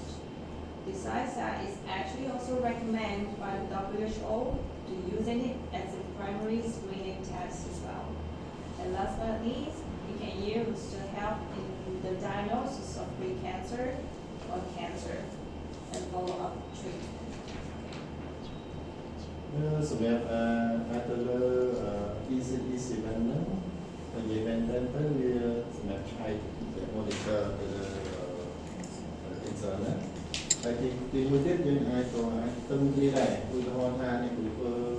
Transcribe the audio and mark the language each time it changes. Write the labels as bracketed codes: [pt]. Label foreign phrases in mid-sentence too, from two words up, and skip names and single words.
[en] Besides that, it's actually also recommended by the WHO to using it as a primary screening test as well. And last but not least, you can use to help in the diagnosis of precancer or cancer and follow-up treatment. [km] សម្រាប់អាចទៅលើ E7 ហ្នឹងនិយាយមែនទៅវាសម្រាប់ឆែក monitor ទៅលើ cancer ណាហើយទីមួយទៀតយើងអាចទៅទឹមគ្នាដែរឧទាហរណ៍ថានេះគឺធ្វើ